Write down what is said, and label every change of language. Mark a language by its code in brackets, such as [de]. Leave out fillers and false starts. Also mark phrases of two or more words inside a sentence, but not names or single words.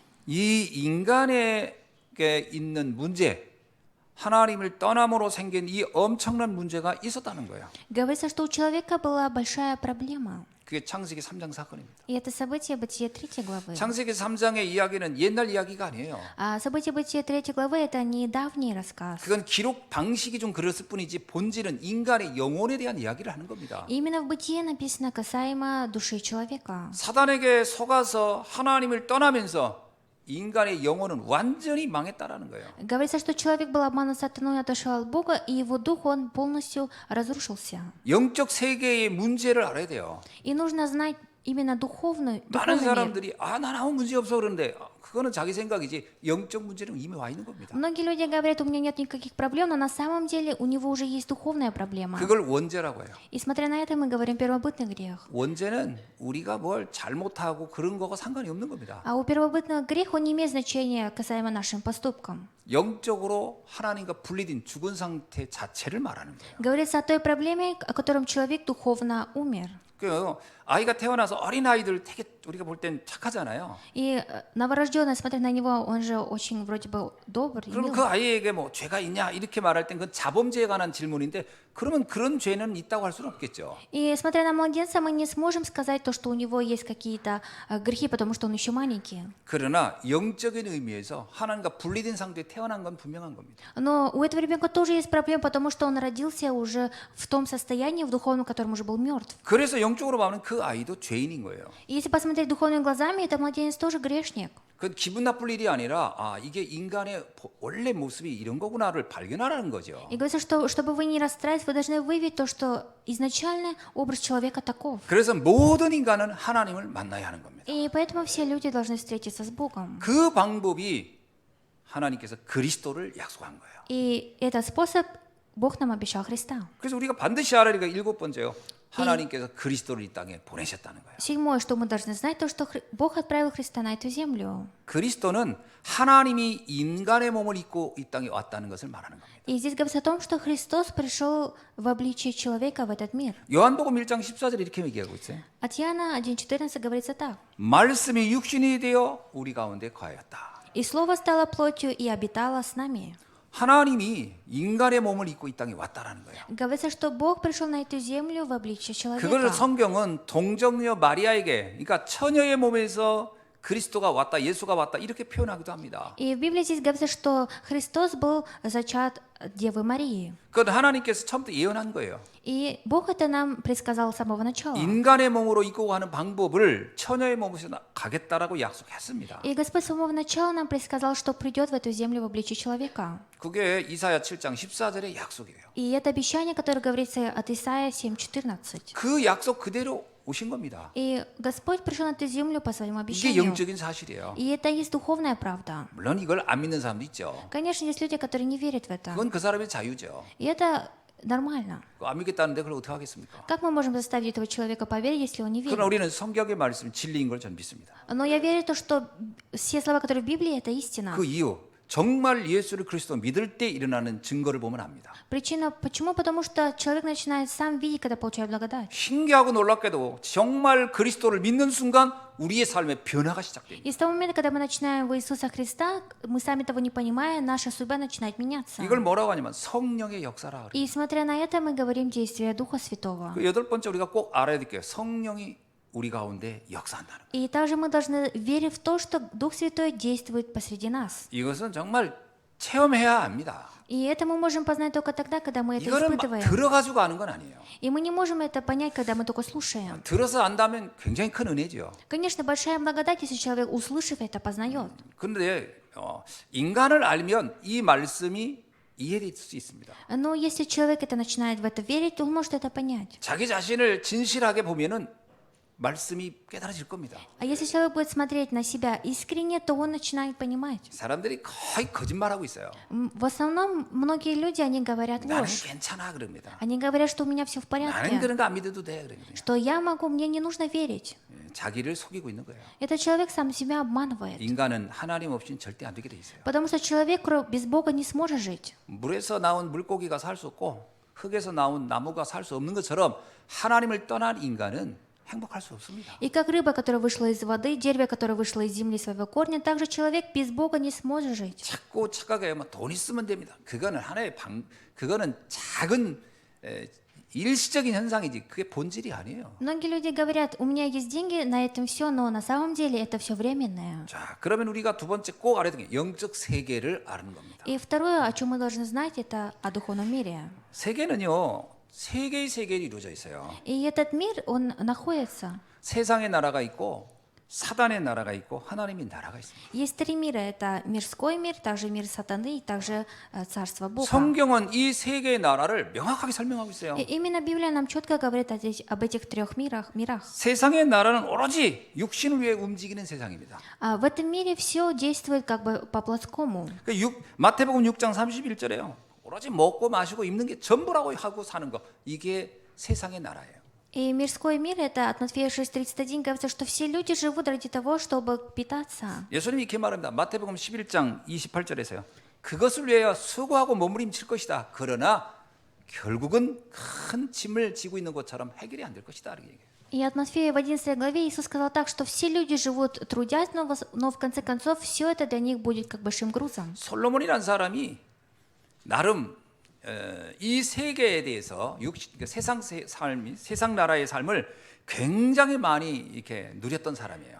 [ko] 이 인간에게 있는 문제, 하나님을 떠남으로 생긴 이 엄청난 문제가 있었다는 거예요. [ru] Говорится, что у человека была большая проблема. [ko] 그게 창세기 3장 사건입니다. [ru] И это событие Бытие 3 главы. [ko] 창세기 3장의 이야기는 옛날 이야기가 아니에요. [ru] А событие Бытие 3 главы это не давний рассказ. [ko] 그건 기록 방식이 좀 그랬을 뿐이지 본질은 인간의 영혼에 대한 이야기를 하는 겁니다. [ru] И именно в Бытие написано касаемо души человека. [ko] 사단에게 속아서 하나님을 떠나면서 인간의 영혼은 완전히 망했다라는 거예요. [ru] Говорится, что человек был обманут сатаной, отошел от Бога, и его дух, он полностью разрушился. [ko] 영적 세계의 문제를 알아야 돼요. [ru] И нужно знать именно духовный [ko] 많은 [ru] мир. [ko] 사람들이 난 아무 문제 없어 그러는데 그거는 자기 생각이지 영적 문제는 이미 와 있는 겁니다. [ru] Многие люди говорят, у меня нет никаких проблем, но на самом деле у него уже есть духовная проблема. [ko] 그걸 원죄라고 해요. [ru] И смотря на это, мы говорим первобытный грех. [ko] 원죄는 우리가 뭘 잘못하고 그런 거가 상관이 없는 겁니다. [ru] А у первобытного греха он не имеет значения касаемо нашим поступкам. [ko] 영적으로 하나님과 분리된 죽은 상태 자체를 말하는 거예요. [ru] Говорится о той проблеме, о котором человек духовно умер. [ko] 그 아이가 태어나서 어린 아이들 되게 우리가 볼 땐 착하잖아요. [ru] И новорожденный, смотря на него, он же очень вроде бы добр и [ko] 그럼 [ru] мил. [ko] 그 아이에게 뭐 죄가 있냐 이렇게 말할 땐 그건 자범죄에 관한 질문인데 그러면 그런 죄는 있다고 할 수는 없겠죠. [ru] И смотря на младенца, мы не сможем сказать то, что у него есть какие-то грехи, потому что он еще маленький. [ko] 그러나 영적인 의미에서 하나님과 분리된 상태에 태어난 건 분명한 겁니다. [ru] Но у этого ребенка тоже есть проблема, потому что он родился уже в том состоянии, в духовном, котором уже был мертв. [ko] 그래서 영적으로 보면 그 아이도 죄인인 거예요. [ru] И если посмотреть духовными глазами, это младенец тоже грешник. [ko] 그 기분 나쁠 일이 아니라 이게 인간의 원래 모습이 이런 거구나를 발견하라는 거죠. [ru] И говорится, что чтобы вы не расстраивались, вы должны выявить то, что изначально образ человека таков. [ko] 그래서 모든 인간은 하나님을 만나야 하는 겁니다. [ru] И поэтому все люди должны встретиться с Богом. [ko] 그 방법이 하나님께서 그리스도를 약속한 거예요. [ru] И этот способ Бог нам обещал Христа. [ko] 그래서 우리가 반드시 알아야 할 일곱 번째요. 하나님께서 그리스도를 이 땅에 보내셨다는 거예요. [ru] Седьмое, что мы должны знать, то, что Бог отправил Христа на эту землю. [ko] 그리스도는 하나님이 인간의 몸을 입고 이 땅에 왔다는 것을 말하는 겁니다. [ru] И здесь говорится о том, что Христос пришел в обличии человека в этот мир. [ko] 요한복음 1장 14절에 이렇게 얘기하고 있어요. [ru] От Иоанна 1,14 говорится так. [ko] 말씀이 육신이 되어 우리 가운데 거하였다. [ru] «И Слово стало плотью и обитало с нами». [ko] 하나님이 인간의 몸을 입고 이 땅에 왔다라는 거예요. [ru] Говорится, что Бог пришел на эту землю в обличии [ko] 그걸 [ru] человека. [ko] 성경은 동정녀 마리아에게, 그러니까 처녀의 몸에서 그리스도가 왔다, 예수가 왔다 이렇게 표현하기도 합니다. [ru] И в Библии здесь говорится, что Христос был зачат от Девы Марии. [ko] 그건 하나님께서 처음부터 예언한 거예요. [ru] И Бог это нам предсказал с самого начала. [ko] 인간의 몸으로 입고 가는 방법을 처녀의 몸에서 가겠다라고 약속했습니다. [ru] И Господь с самого начала нам предсказал, что придет в эту землю в обличии человека. [ko] 그게 이사야 7장 14절의 약속이에요. [ru] И это обещание, которое говорится от Исаия 7:14. [ko] 그 약속 그대로 오신 겁니다. [ru] И Господь пришел на эту землю по своему [ko] 이게 [ru] обещанию. [ko] 영적인 사실이에요. [ru] И это есть духовная правда. [ko] 물론 이걸 안 믿는 사람도 있죠. [ru] Конечно, есть люди, которые не верят в это. [ko] 그건 그 사람의 자유죠. [ru] И это нормально. [ko] 안 믿겠다는데 그걸 어떻게 하겠습니까? [ru] Как мы можем заставить этого человека поверить, если он не [ko] 그러나 [ru] верит? [ko] 우리는 성경의 말씀이 진리인 걸 전 믿습니다. [ru] Но я верю, то, что все слова, которые в Библии, это истина. [ko] 그 이유 정말 예수를 그리스도 믿을 때 일어나는 증거를 보면 압니다. [ru] Причина почему? Потому что человек начинает сам видеть, когда получает благодать. [ko] 신기하고 놀랍게도 정말 그리스도를 믿는 순간 우리의 삶에 변화가 시작됩니다. [ru] И с того момента, когда мы начинаем в Иисуса Христа, мы сами того не понимая, наша судьба начинает меняться. [ko] 이걸 뭐라고 하냐면 성령의 역사라 그래요. [ru] И смотря на это, мы говорим действие Духа Святого. [ko] 그 여덟 번째 우리가 꼭 알아야 될 게 성령이 우리 가운데 역사한다는 거예요. [ru] И также мы должны верить в то, что Дух Святой действует посреди нас. [ko] 이것은 정말 체험해야 합니다. [ru] И это мы можем познать только тогда, когда мы это [ko] 이거는 막 [ru] испытываем. [ko] 들어가지고 아는 건 아니에요. [ru] И мы не можем это понять, когда мы только слушаем. [ko] 들어서 안다면 굉장히 큰 은혜죠. [ru] Конечно, большая благодать, если человек, услышав это, познает. [ko] 그런데 인간을 알면 이 말씀이 이해될 수 있습니다. [ru] Но если человек это начинает в это верить, то он может это понять. [ko] 자기 자신을 진실하게 보면은 말씀이 깨달아질 겁니다. [ru] А если человек будет смотреть на себя искренне, то он начинает понимать. [ko] 사람들이 거의 거짓말하고 있어요. [ru] В основном многие люди, они говорят [ko] 나는 [ru] ложь. [ko] 괜찮아 그럽니다. [ru] Они говорят, что у меня все в [ko] 나는 [ru] порядке, [ko] 그런 거 안 믿어도 돼 그러거든요. [ru] что я могу, мне не нужно верить. [ko] 자기를 속이고 있는 거예요. [ru] Этот человек сам себя обманывает. [ko] 인간은 하나님 없이는 절대 안 되게 돼 있어요. [ru] Потому что человек без Бога не сможет жить. [ko] 물에서 나온 물고기가 살 수 없고 흙에서 나온 나무가 살 수 없는 것처럼 하나님을 떠난 인간은 행복할 수 없습니다. [ru] И как рыба, которая вышла из воды, дерево, которое вышло из земли своего корня, также человек без Бога не сможет жить. [ko] 자꾸 착각해요. 돈 있으면 됩니다. 그거는 하나의 그거는 작은 일시적인 현상이지 그게 본질이 아니에요. [ru] Многие люди говорят, у меня есть деньги, на этом все, но на самом деле это все временное. [ko] 자, 그러면 우리가 두 번째 꼭 알아야 되는 게 영적 세계를 아는 겁니다. [ru] И второе, о чем мы должны знать, это о духовном мире. [ko] 세계는요, 세 개의 세계로 이루어져 있어요. [ru] И этот мир, он находится. [ko] 세상의 나라가 있고 사단의 나라가 있고 하나님의 나라가 있습니다. [ru] Есть три мира. Это мирской мир, также мир сатаны и также царство Бога. [ko] 성경은 이 세 개의 나라를 명확하게 설명하고 있어요. [ru] И именно Библия нам четко говорит об этих трех мирах. [ko] 세상의 나라는 오로지 육신을 위해 움직이는 세상입니다. [ru] В этом мире все действует как бы по плотскому. [ko] 마태복음 6장 31절에요. 오로지 먹고 마시고 입는 게 전부라고 하고 사는 거. 이게 세상의 나라예요. [ru] И мирской мир, это от Матфея 6:31 говорится, что все люди живут ради того, чтобы питаться. [ko] 예수님이 이렇게 말합니다. 마태복음 11장 28절에서요. 그것을 위하여 수고하고 몸부림칠 것이다. 그러나 결국은 큰 짐을 지고 있는 것처럼 해결이 안 될 것이다. 이렇게 얘기해요. [ru] И от Матфея в 11 главе Иисус сказал так, что все люди живут трудясь, но в конце концов все это для них будет как большим грузом. [ko] 솔로몬이라는 사람이 나름 이 세계에 대해서 세상 나라의 삶을 굉장히 많이 이렇게 누렸던 사람이에요.